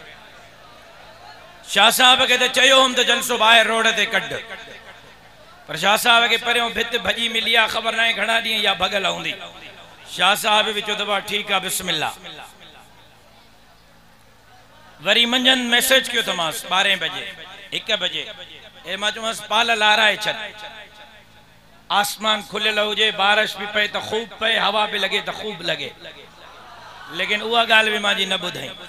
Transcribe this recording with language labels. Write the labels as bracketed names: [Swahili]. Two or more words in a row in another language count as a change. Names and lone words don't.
[Sindhi] शाह साहब खे त चयो हुउमि त जलसो ॿाहिरि रोड ते कढ, पर शाह साहब खे परियों भित भॼी मिली आहे, ख़बर न आहे घणा ॾींहं या भॻल हूंदी। शाह साहब बि चयो त भाउ ठीकु आहे, बिस्मिल्लाह। वरी मंझंदि मैसेज कयो त मां 12 बजे 1 बजे ए मां चयोमांसि पाल लाराए छॾ, आसमान खुलियल हुजे, [Urdu] बारिश भी पए त खूब पए, हवा भी लगे तो खूब लगे, लेकिन [Sindhi] उहा गाल भी मां जी न ॿुधाई।